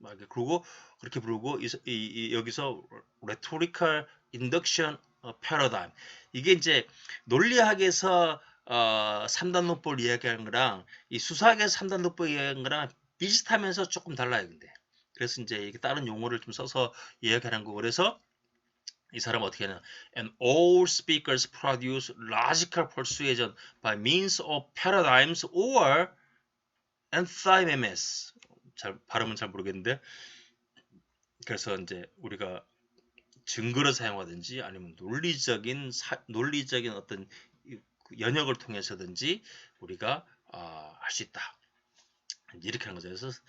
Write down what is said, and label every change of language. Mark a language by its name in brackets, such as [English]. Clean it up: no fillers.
[Korean] 그리고 그렇게 부르고 여기서 rhetorical induction paradigm 이게 이제 논리학에서 3단론법을 이야기하는 거랑 이 수사학에서 3단론법 이야기하는 거랑 비슷하면서 조금 달라요. 근데 그래서 이제 이게 다른 용어를 좀 써서 이야기하는 거고 그래서 이 사람은 어떻게 하냐? [English] And all speakers produce logical persuasion by means of paradigms or antithemes. [Korean] 발음은 잘 모르겠는데. 그래서 이제 우리가 증거를 사용하든지 아니면 논리적인 어떤 연역을 통해서든지 우리가 할 수 있다. 이렇게 하는 거죠.